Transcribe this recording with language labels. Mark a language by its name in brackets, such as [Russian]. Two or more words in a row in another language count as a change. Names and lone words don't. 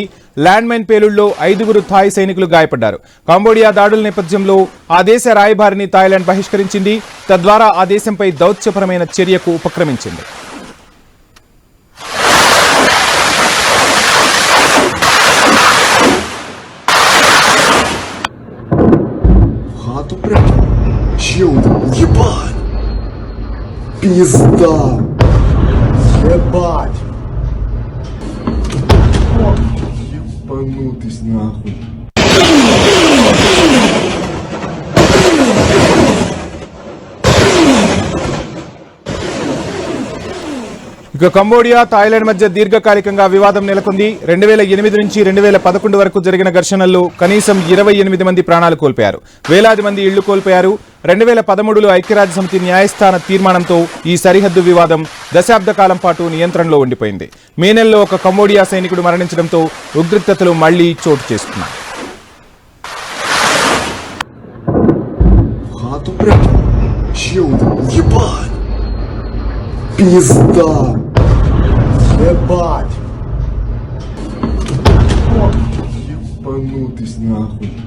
[Telugu] ల్యాండ్ మైన్ పేలుళ్లో 5గురు థాయ్ సైనికులు గాయపడ్డారు. కంబోడియా దాడుల నేపథ్యంలో ఆ దేశ రాయబారిని థాయిలాండ్ బహిష్కరించింది. తద్వారా ఆ దేశంపై దౌత్యపరమైన చర్యకు ఉపక్రమించింది. [Russian] Ебать! Пизда! Ебать! Ебанутый нахуй! [Telugu] ఇక కంబోడియా, థాయిలాండ్ మధ్య దీర్ఘకాలికంగా వివాదం నెలకొంది. 2008 నుంచి 2011 వరకు జరిగిన ఘర్షణల్లో కనీసం 28 మంది ప్రాణాలు కోల్పోయారు. వేలాది మంది ఇళ్లు కోల్పోయారు. 2013లో ఐక్యరాజ్య సమితి న్యాయస్థాన తీర్మానంతో ఈ సరిహద్దు వివాదం దశాబ్ద కాలం పాటు నియంత్రణలో ఉండిపోయింది. మే నెలలో ఒక కంబోడియా సైనికుడు మరణించడంతో ఉద్రిక్తతలు మళ్లీ చోటు చేసుకున్నాయి. [Russian] Пизда! Ебать! Ебанутый нахуй!